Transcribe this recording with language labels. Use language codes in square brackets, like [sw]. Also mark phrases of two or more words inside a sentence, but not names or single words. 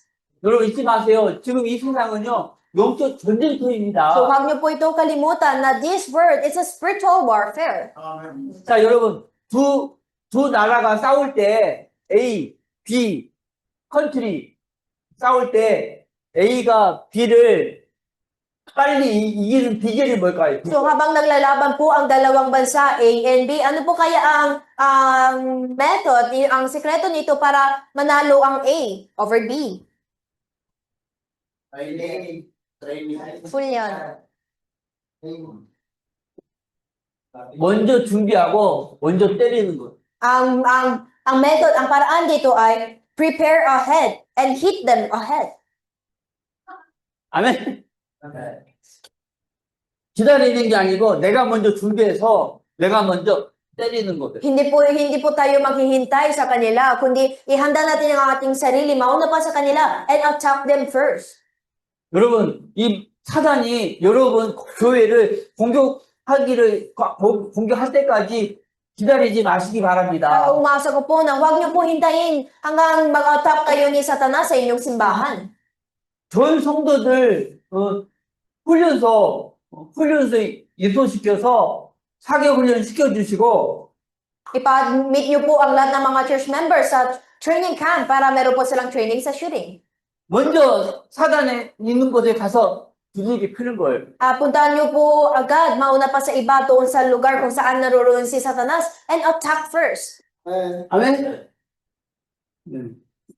[ko] 여러분 잊지 마세요. 지금 이 세상은요 영적 전쟁터입니다. [tl] So huwag nyo po ito kalimutan na [en] this word is a spiritual warfare. Amen. [ko] 자, 여러분 두 나라가 싸울 때 A, B, 컨트리 싸울 때 A가 B를 빨리 이기는 비결이 뭘까요? [tl] So habang naglalaban po ang dalawang bansa, A and B, ano po kaya ang method, ang sikreto nito para manalo ang A over B? Training. Full yan. [ko] 먼저 준비하고 먼저 때리는 것. [tl] Ang method, ang paraan dito ay [en] prepare ahead and hit them ahead. [ko] 아멘. 기다리는 게 아니고 내가 먼저 준비해서 내가 먼저 때리는 거예요. [tl] Hindi po tayo maghihintay sa kanila, kundi ihanda natin ang ating sarili, mauna pa sa kanila, [en] and attack them first. [ko] 여러분, 이 사단이 여러분 교회를 공격할 때까지 기다리지 마시기 바랍니다. [tl] Umasa ko po na huwag niyo po hintayin hanggang mag-attack kayo ni Satanas sa inyong simbahan. [ko] 전 성도들 훈련소 훈련소에 입소시켜서 사격 훈련 시켜주시고 [tl] ipa-meet niyo po ang lahat ng mga [en] church members [tl] sa [en] training camp [tl] para meron po silang training sa shooting. [ko] 먼저 사단에 있는 곳에 가서 두들기 피는 거예요. [tl] Puntahan niyo po agad, mauna pa sa iba doon sa lugar kung saan naroon si Satanas [en] and attack first. [tl] And [ko] 아멘. 네.